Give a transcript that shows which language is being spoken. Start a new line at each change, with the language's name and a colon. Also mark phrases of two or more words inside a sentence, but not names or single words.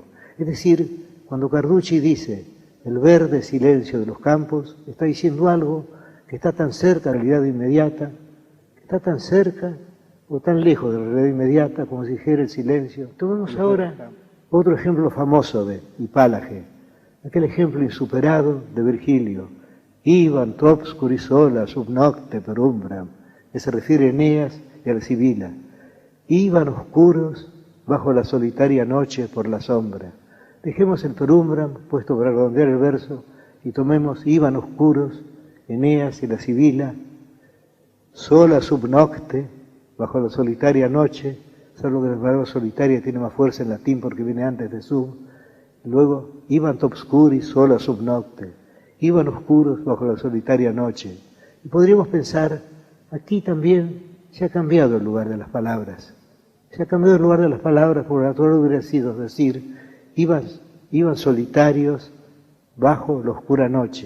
Spanish: Es decir, cuando Carducci dice el verde silencio de los campos, está diciendo algo que está tan cerca de la realidad inmediata, que está tan cerca o tan lejos de la realidad inmediata como si dijera el silencio. Tomemos ahora otro ejemplo famoso de hipálaje, aquel ejemplo insuperado de Virgilio,
Latin: Iban tu obscuri sola sub nocte per umbram,
Spanish: que se refiere a Eneas y a la Sibila. Iban oscuros bajo la solitaria noche por la sombra. Dejemos el
Latin: per umbram
Spanish: puesto para redondear el verso y tomemos iban oscuros, Eneas y la Sibila,
Latin: sola sub nocte,
Spanish: bajo la solitaria noche, salvo que la palabra solitaria tiene más fuerza en latín porque viene antes de sub.
Latin: Luego, iban obscuri sola sub nocte,
Spanish: iban oscuros bajo la solitaria noche. Y podríamos pensar, aquí también se ha cambiado el lugar de las palabras. Se ha cambiado el lugar de las palabras porque lo natural hubiera sido decir, iban solitarios bajo la oscura noche.